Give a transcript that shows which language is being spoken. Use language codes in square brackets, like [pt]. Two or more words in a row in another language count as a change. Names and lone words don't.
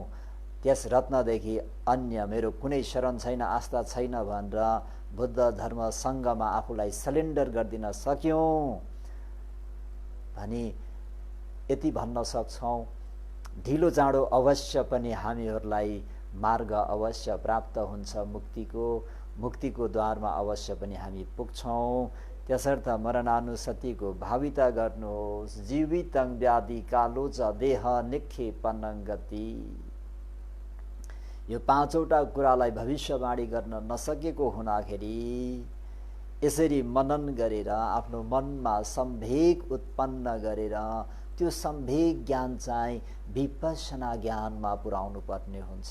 [ne] त्यस रत्नदेखि अन्य मेरो कुनै शरण छैन, आस्था छैन भनेर बुद्ध धर्म सङ्घमा आफूलाई सरेन्डर गरिदिन सक्यौँ भने यति भन्न सक्छौँ, ढिलो चाँडो अवश्य पनि हामीहरूलाई मार्ग अवश्य प्राप्त हुन्छ। मुक्तिको द्वारमा अवश्य पनि हामी पुग्छौँ। त्यसर्थ मरणानुसतिको भाविता गर्नुहोस्। [sa] जीवितं व्याधि कालो च देह निक्षेपनं गति। [ne] यो पाँचवटा कुरालाई भविष्यवाणी गर्न नसकेको हुँदाखेरि यसरी मनन गरेर आफ्नो मनमा सम्वेग उत्पन्न गरेर त्यो सम्वेग ज्ञान चाहिँ विपश्यना ज्ञानमा पुर्याउनु पर्ने हुन्छ।